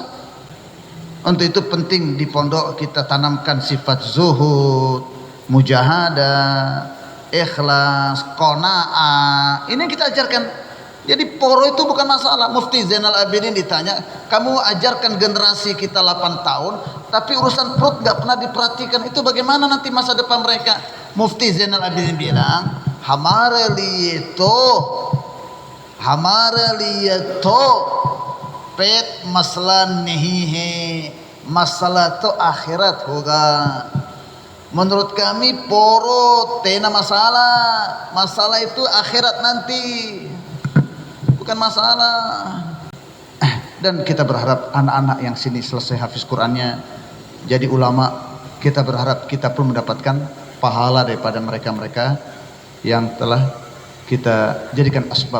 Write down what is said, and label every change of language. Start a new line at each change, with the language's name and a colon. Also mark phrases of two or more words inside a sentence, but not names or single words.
Indonesian: Untuk itu penting di pondok kita tanamkan sifat zuhud, mujahadah, ikhlas, qanaah. Ini yang kita ajarkan. Jadi poro itu bukan masalah. Mufti Zainal Abidin ditanya, kamu ajarkan generasi kita 8 tahun, tapi urusan perut gak pernah diperhatikan. Itu bagaimana nanti masa depan mereka? Mufti Zainal Abidin bilang,
Hindi: हमारे लिए तो पेट मसला नहीं है, masalah तो akhirat होगा.
Indonesian: Menurut kami poro tena masalah, masalah itu akhirat nanti, bukan masalah. Dan kita berharap anak-anak yang sini selesai hafiz Qurannya jadi ulama, kita berharap kita pun mendapatkan pahala daripada mereka-mereka yang telah kita jadikan asbab.